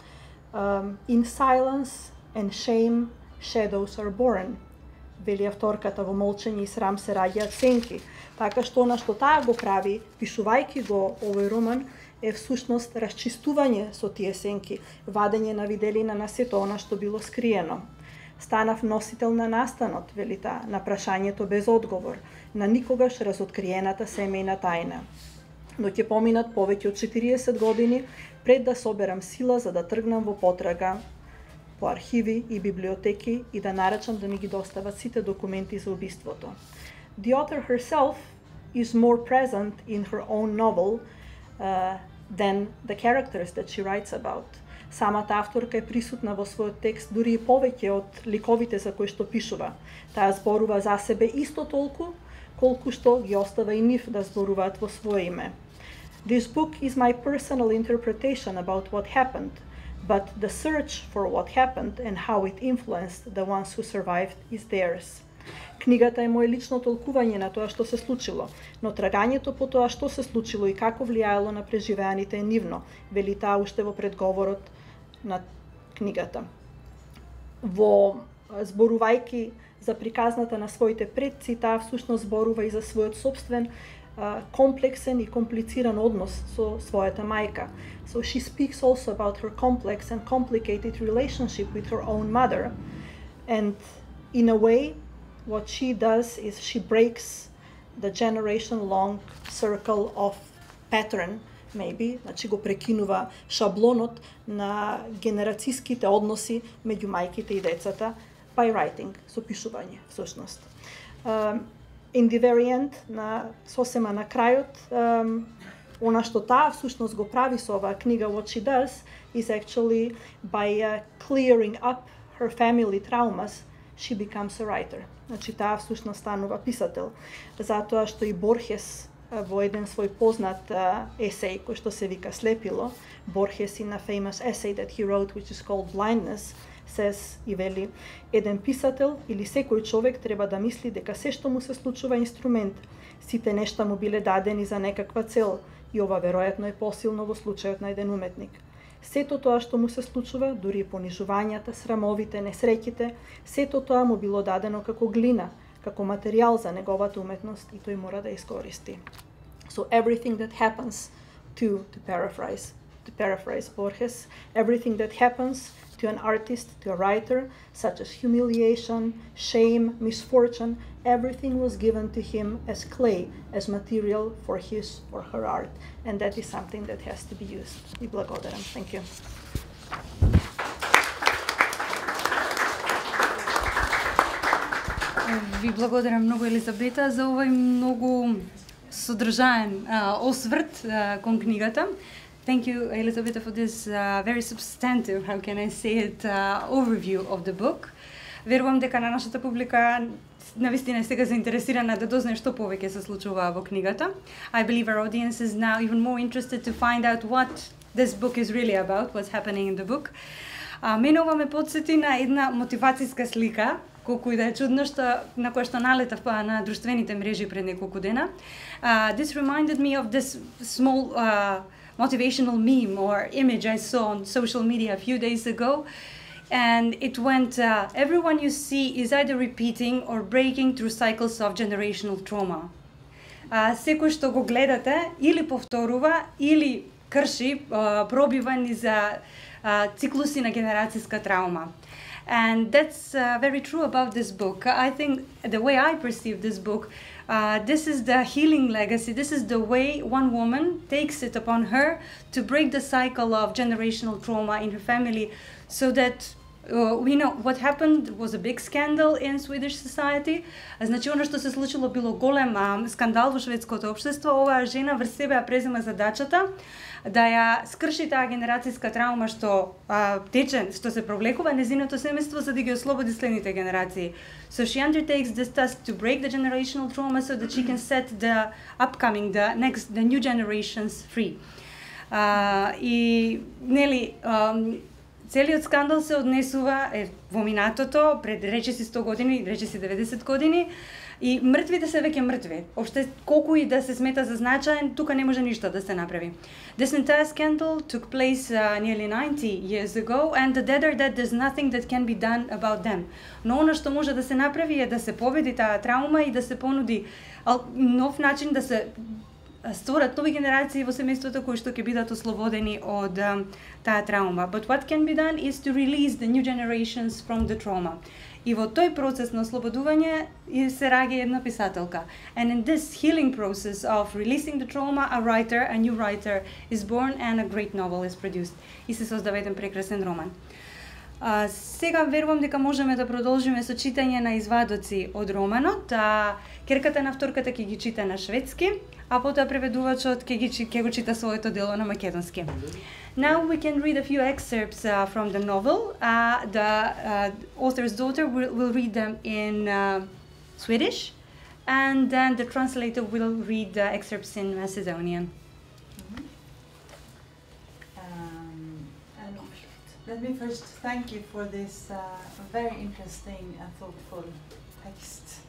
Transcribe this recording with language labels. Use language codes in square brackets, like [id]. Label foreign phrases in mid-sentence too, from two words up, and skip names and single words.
[en] In silence and shame, shadows are born. [mk] Вели авторката, во молчење и срам се раѓаат сенки. Така што она што таа го прави, пишувајќи го овој роман, е всушност расчистување со тие сенки, вадење на виделина на сето она што било скриено. Станав носител на настанот, вели таа, на прашањето без одговор, на никогаш разоткриената семејна тајна. Но ќе поминат повеќе од 40 години пред да соберам сила за да тргнам во потрага по архиви и библиотеки и да нарачам да ми ги достават сите документи за убиството. [en] The author herself is more present in her own novel than the characters that she writes about. [mk] Самата авторка е присутна во својот текст дури и повеќе од ликовите за кои што пишува. Таа зборува за себе исто толку, колку што ги остава и нив да зборуваат во своје име. [en] This book is my personal interpretation about what happened, but the search for what happened and how it influenced the ones who survived is theirs. [mk] Книгата е моje лично толкување на тоа што се случило, но трагањето по тоа што се случило и како влијаело на преживеаните е нивно, вели таа уште во предговорот на книгата. Во зборувајќи за приказната на своите предци, таа всушност зборува и за својот собствен комплексен и комплициран однос со својата мајка. [en] So she speaks also about her complex and complicated relationship with her own mother, and in a way what she does is she breaks the generation-long circle of pattern, maybe, [mk] значи го прекинува шаблонот на генерацијските односи меѓу мајките и децата [en] by writing, [mk] со пишување, всушност. [en] In the very end, [mk] сосема на крајот, она што таа всушност го прави со оваа книга, [en] what she does, is actually by clearing up her family traumas, she becomes a writer. [mk] Значи таа всушност станува писател, затоа што и Борхес во еден свој познат есеј кој што се вика Слепило, Борхес [en] in a famous essay that he wrote which is called Blindness, says [mk] и вели, еден писател или секој човек треба да мисли дека се што му се случува инструмент, сите нешта му биле дадени за некаква цел и ова веројатно е посилно во случајот на еден уметник. Сето тоа што му се случува, дури понижувањата, срамовите, несреќите, сето тоа му било дадено како глина, како материјал за неговата уметност и тој мора да искористи. [en] So everything that happens to paraphrase Borges, everything that happens to an artist, to a writer, such as humiliation, shame, misfortune, everything was given to him as clay, as material for his or her art. And that is something that has to be used. [mk] И благодарам. [en] Thank you. [mk] Ви благодарам многу, Елизабета, за овој многу содржаен осврт кон книгата. [en] Thank you, Elizabeth, for this very substantive, how can I say it, overview of the book. [mk] Верувам дека на нашата публика навистина е сега заинтересирана да дознае што повеќе се случува во книгата. [en] I believe our audience is now even more interested to find out what this book is really about, what's happening in the book. [mk] Мене ова ме подсети на една мотивацијска слика, колку и да е чудно, на која што налетав на друштвените мрежи пред неколку дена. [en] This reminded me of this small motivational meme or image I saw on social media a few days ago, and it went, everyone you see is either repeating or breaking through cycles of generational trauma. [mk] Секој што го гледате или повторува, или крши, пробива низ циклуси на генерацијска траума. [en] And that's very true about this book. I think the way I perceive this book, this is the healing legacy. This is the way one woman takes it upon her to break the cycle of generational trauma in her family, so that we know what happened was a big scandal in Swedish society. [mk] Значи, оно што се случило било голем скандал во шведското општество. Оваа жена врз себе ја презема задачата да ја скрши таа генерацијска траума што тече, што се провлекува незиното семејство, за да ги ослободи следните генерации. [en] So she undertakes this task to break the generational trauma so that she can set the upcoming, the new generations free. [mk] И нели целиот скандал се однесува во минатото, пред речиси 100 години, речиси 90 години, и мртвите се веќе мртви. Опште колку и да се смета за значаен, тука не може ништо да се направи. [en] This entire scandal took place nearly 90 years ago, and the dead are dead, there's nothing that can be done about them. [mk] Но она што може да се направи е да се победи таа траума и да се понуди нов начин да се створат нови генерации во семејството кои што ќе бидат ослободени од таа траума. [en] But what can be done is to release the new generations from the trauma. [mk] И во тој процес на ослободување се раѓа една писателка. [en] And in this healing process of releasing the trauma, a new writer is born and a great novel is produced. [mk] И се создава еден прекрасен роман. Сега верувам дека можеме да продолжиме со читање на извадоци од романот. Керката на авторката ќе ги чита на шведски, а потоа преведувачот ќе го чита своето дело на македонски. [en] Now we can read a few excerpts from the novel. The author's daughter will read them in Swedish, and then the translator will read the excerpts in Macedonian. Let me first thank you for this very interesting and thoughtful text.